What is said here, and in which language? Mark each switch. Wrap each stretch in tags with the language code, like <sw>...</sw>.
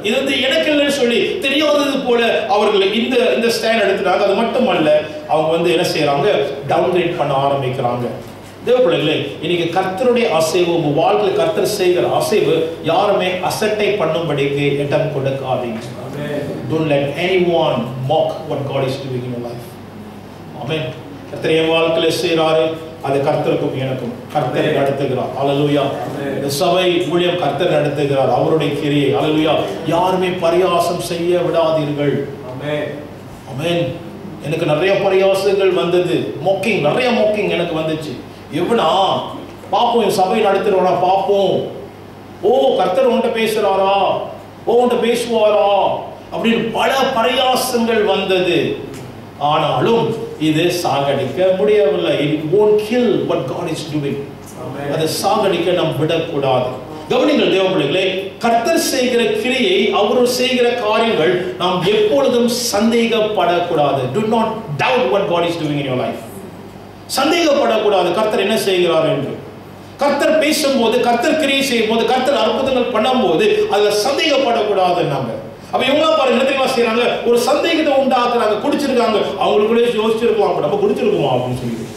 <ta>இது எனக்கு இல்லைன்னு சொல்லி தெரியாதது போல அவர்கள் இந்த ஸ்டாண்ட் எடுத்துட்டாங்க. அது மட்டுமல்ல, அவங்க என்ன செய்யறாங்க? டவுன்கிரேட் பண்ண ஆரம்பிக்கிறாங்க. தேவ பிள்ளைகளே, இன்னைக்கு கர்த்தருடைய அசைவு, உங்க வாழ்க்கையில் கர்த்தர் செய்கிற அசைவு யாருமே அசட்டை பண்ணும்படிக்கு இடம் கொடுக்காதீங்க.</ta> <en>Don't let anyone mock what God is doing in your life. Amen.</en> <ta>கர்த்தர் என் வாழ்க்கையில செய்றாரு, அது கர்த்தருக்கும் எனக்கும் கர்த்தர் நடத்துகிறார். அல்லேலூயா. இந்த சபை ஊழியம் கர்த்தர் நடத்துகிறார், அவருடைய கிரியை. அல்லேலூயா. யாருமே பரியாசம் செய்ய விடாதீர்கள். ஆமென். ஆமென். எனக்கு நிறைய பரியாசங்கள் வந்தது, மொக்கிங், நிறைய மொக்கிங் எனக்கு வந்துச்சு. எவனா பாப்போம், சபை நடத்துறவனா பாப்போம், ஓ கர்த்தர் உன்கிட்ட பேசுறாரா, ஓ உன்கிட்ட பேசுவாரா அப்படின்னு பல பரியாசங்கள் வந்தது. ஆனாலும் இது சாகடிக்க முடியவில்லை.</ta> <en>It won't kill what God is doing.</en> <ta>அதை சாகடிக்க நாம் விடக்கூடாது. கவனிங்கள் தேவ பிள்ளைகளே, கர்த்தர் செய்கிற கிரியை, அவர் செய்கிற காரியங்கள் நாம் எப்பொழுதும் சந்தேகப்படக்கூடாது.</ta> <en>Do not doubt what God is doing in your life.</en> <ta>சந்தேகப்படக்கூடாது கர்த்தர் என்ன செய்கிறார் என்று. கர்த்தர் பேசும்போது, கர்த்தர் கிரியை செய்யும் போது, கர்த்தர் அற்புதங்கள் பண்ணும்போது அதுல சந்தேகப்படக்கூடாது. நாங்க அப்ப இவங்க பாருங்க என்ன தெரியுமா செய்யறாங்க? ஒரு சந்தேகத்தை உண்டாக்குறாங்க. குடிச்சிருக்காங்க, அவங்களுக்குள்ளே யோசிச்சிருக்கலாம், நம்ம குடிச்சிருக்கோமா அப்படின்னு சொல்லி.</ta>